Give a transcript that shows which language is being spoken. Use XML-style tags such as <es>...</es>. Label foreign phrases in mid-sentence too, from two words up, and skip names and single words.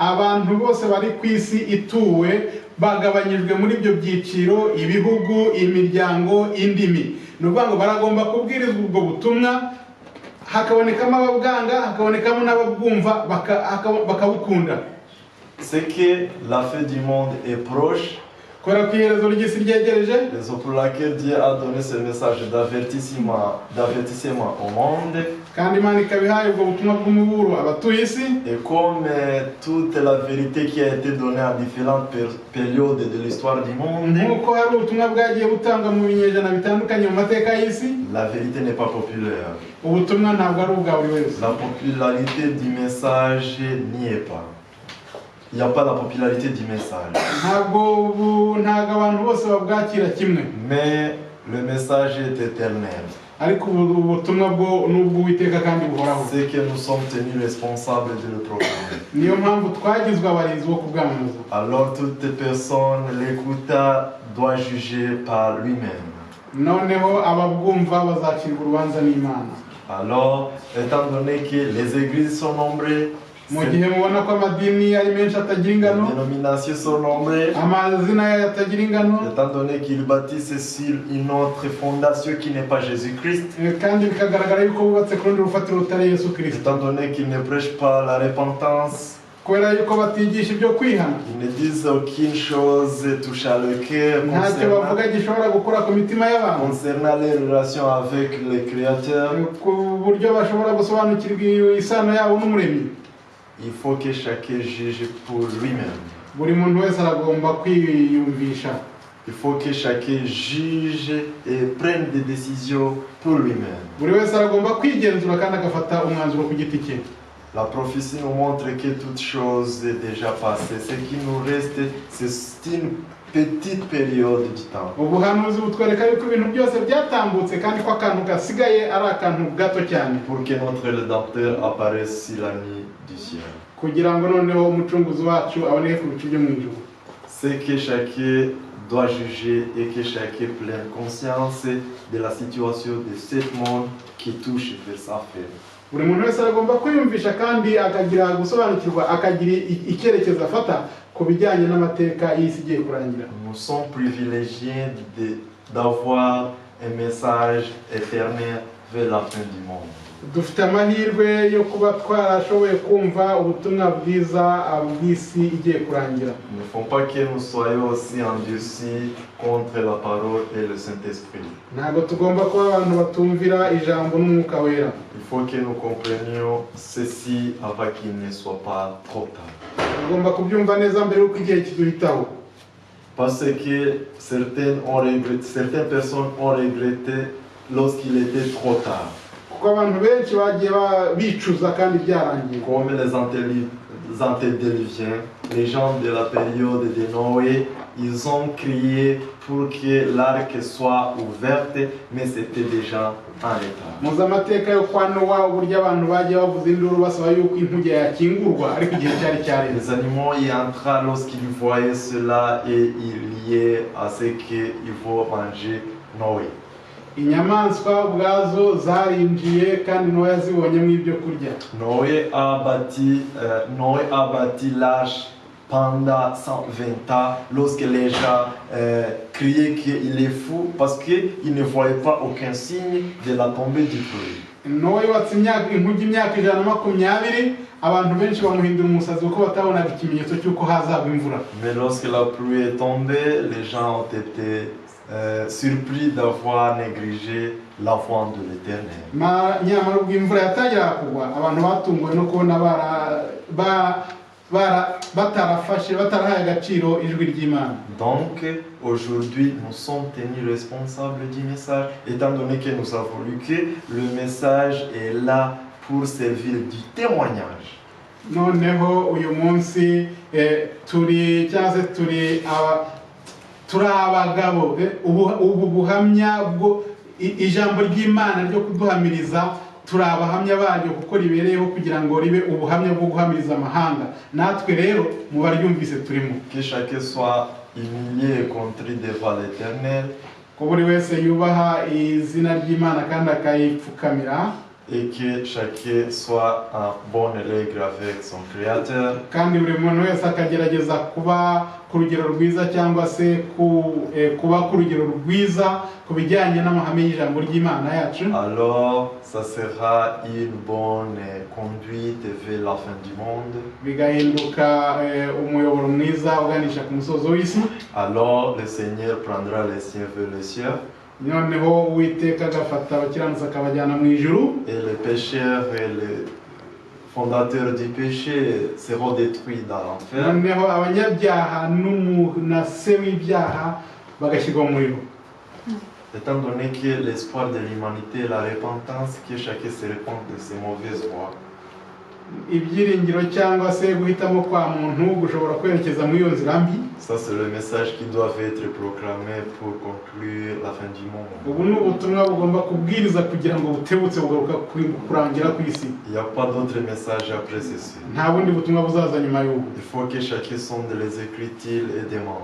<rw>abantu bose bari ku isi ituwe bagabanyijwe muri ibyo byiciro, ibihugu, imiryango, indimi. Ni ukuvuga ngo baragomba kubwirizwa ubwo butumwa, hakabonekamo ababwanga, hakabonekamo n'ababwumva bakabukunda.</rw> <fr>C'est que la fin du monde est proche.</fr> <rw>Kubera ko iherezo ry'isi ryegereje,</rw> <fr>Raison pour laquelle Dieu a donné ce message d'avertissement au monde.</fr> <rw>kandi Imana ikaba ihaye ubwo butumwa bw'umuburo abatuye isi.</rw> <fr>Et comme toute la vérité qui a été donnée à différentes périodes de l'histoire du monde,</fr> <rw>Nk'uko hari ubutumwa bwagiye butangwa mu binyejana bitandukanye mu mateka y'isi,</rw> <fr>la vérité n'est pas populaire.</fr> <rw>ubutumwa ntabwo ari ubwa buri wese.</rw> <fr>La popularité du message n'y est pas. Il n'y a pas la popularité du message.</fr> <rw>Ntabwo abantu bose babwakira kimwe.</rw> <fr>Mais le message est éternel.</fr> <rw>Ariko ubutumwa bwo n'ubw'Uwiteka kandi buhoraho.</rw> <fr>C'est que nous sommes tenus responsables de le proclamer.</fr> <rw>Niyo mpamvu twagizwe abarinzi bo kubwamamaza.</rw> <fr>Alors toute personne l'écouta doit juger par lui-même.</fr> <rw>Noneho ababwumva bazacirwa urubanza n'Imana.</rw> <fr>Alors, étant donné que les églises sont nombreuses,</fr> <rw>Mu gihe mubona ko amadini ari menshi atagira</rw> <fr>les</fr> <rw>ingano,</rw> <fr>dénominations sont nombreuses,</fr> <rw>amazina yayo atagira ingano,</rw> <fr>étant donné qu'ils bâtissent sur une autre fondation qui n'est pas Jésus-Christ,</fr> <rw>kandi bikagaragara yuko bubatse ku rundi rufatiro rutari Yesu Kristo.</rw> <fr>étant donné qu'ils ne prêchent pas la repentance,</fr> <rw>Kubera yuko batigisha ibyo kwihana,</rw> <fr>ils ne disent aucune chose touchant le cœur</fr> <rw>ntacyo bavuga gishobora gukora ku mitima y'abantu,</rw> <fr>concernant les relations avec le Créateur.</fr> <rw>ku buryo bashobora gusobanukirwa isano yabo n'Umuremyi.</rw> <fr>Il faut que chacun juge pour lui-même.</fr> <rw>Buri muntu wese aragomba kwiyumvisha.</rw> <fr>Il faut que chacun juge et prenne des décisions pour lui-même.</fr> <rw>Buri wese aragomba kwigenzura kandi agafata umwanzuro ku giti cye.</rw> <fr>La prophétie nous montre que toute chose est déjà passée. Ce qui nous reste, c'est une petite période du temps.</fr> <rw>Ubuhanuzi butwereka yuko ibintu byose byatambutse kandi ko akantu gasigaye ari akantu gato cyane,</rw> <fr>Pour que notre Rédempteur apparaisse sur la nuit du ciel.</fr> <rw>kugira ngo noneho umucunguzi wacu aboneke ku bicu byo mu ijuru.</rw> <fr>C'est que chacun doit juger et que chacun prenne conscience de la situation de ce monde qui touche vers sa fin.</fr> <rw>Buri muntu wese aragomba kwiyumvisha kandi akagira gusobanukirwa, akagira icyerekezo afata ku bijyanye n'amateka y'isi igiye kurangira.</rw> <fr>Nous sommes privilégiés d'avoir un message éternel vers la fin du monde.</fr> <rw>Dufite amahirwe yo kuba twarashoboye kumva ubutumwa bwiza bw'isi igiye kurangira.</rw> <fr>Il ne faut pas que nous soyons aussi endurcis contre la parole et le Saint-Esprit.</fr> <rw>Ntabwo tugomba kuba abantu batumvira ijambo n'umwuka wera.</rw> <fr>Il faut que nous comprenions ceci avant qu'il ne soit pas trop tard.</fr> <rw>Tugomba kubyumva neza mbere y'uko igihe kiduhitaho.</rw> <fr>Parce que certaines personnes ont regretté lorsqu'il était trop tard.</fr> <rw>Kuko abantu benshi bagiye bicuza kandi byarangiye.</rw> <fr>Comme les antédiluviens, les gens de la période de Noé, ils ont crié pour que l'arc soit ouverte, mais c'était déjà en retard.</fr> <rw>Muzi amateka yo kwa Nowa, uburyo abantu bagiye bavuza induru basaba yuko inkuge yakingurwa, ariko igihe cyari cyarenze.</rw> <fr>Les animaux y entraient lorsqu'ils voyaient cela et ils liaient à ce qu'ils vont manger Noé.</fr> <rw>Inyamaswa ubwazo zarinjiye kandi Nowa yazibonyemo ibyo kurya.</rw> <fr>Noé a bâti l'arche pendant 120 ans lorsque les gens criaient qu'il est fou parce qu'ils ne voyaient pas aucun signe de la tombée du pluie.</fr> <rw>Nowa yubatse inkuge imyaka 120, abantu benshi bamuhindura umusazi kuko batabonaga ikimenyetso cy'uko hazagwa imvura.</rw> <fr>Mais lorsque la pluie est tombée, les gens ont été surpris d'avoir négligé la voie de l'Éternel.</fr> <rw>Nyamara ubwo imvura yatangira kugwa, abantu batunguwe no kubona batarahaye agaciro ijwi ry'Imana.</rw> <fr>Donc, aujourd'hui, nous sommes tenus responsables du message, étant donné que nous avons lu que le message est là pour servir du témoignage.</fr> <rw>Noneho uyu munsi turi abagabo, ubu buhamya bwo ijambo ry'Imana ryo kuduhamiriza, turi abahamya baryo kuko ribereyeho kugira ngo ribe ubuhamya bwo guhamiriza amahanga. Natwe rero mu baryumvise turimo.</rw> <fr>Que chacun soit humilié et contrit devant l'Éternel.</fr> <rw>Ko buri wese yubaha izina ry'Imana kandi akayipfukamira.</rw> <fr>et que chacun soit en bonne règle avec son Créateur.</fr> <rw>kandi buri muntu wese akagerageza kuba ku rugero rwiza cyangwa se kuba ku rugero rwiza ku bijyanye n'amahame y'ijambo ry'Imana yacu.</rw> <fr>Alors, ça sera une bonne conduite vers la fin du monde.</fr> <rw>Bigahinduka umuyoboro mwiza uganisha ku musozo w'isi.</rw> <fr>Alors, le Seigneur prendra les siens vers les cieux.</fr> <rw>Noneho Uwiteka agafata abakiranutsi akabajyana mu ijuru.</rw> <fr>Et les pécheurs et les fondateurs du péché seront détruits dans l'enfer.</fr> <rw>Noneho abanyabyaha n'umunase w'ibyaha bagashyirwa mu muriro.</rw> <fr>Étant donné que l'espoir de l'humanité est la repentance, que chacun se repente de ses mauvaises voies.</fr> <rw>Ibyiringiro cyangwa se guhitamo kwa muntu gushobora kwerekeza muri iyo nzira mbi.</rw> <fr>Ça c'est le message qui doit être proclamé pour conclure la fin du monde.</fr> <rw>Ubu ni ubutumwa bugomba kubwiriza kugira ngo butebutse bugaruka kurangira ku isi.</rw> <fr>Il n'y a pas d'autre message après ceci.</fr> <rw>Nta bundi butumwa buzaza nyuma y'ubu.</rw> <fr>Il faut que chacun sonde les Écritures et demande.</fr>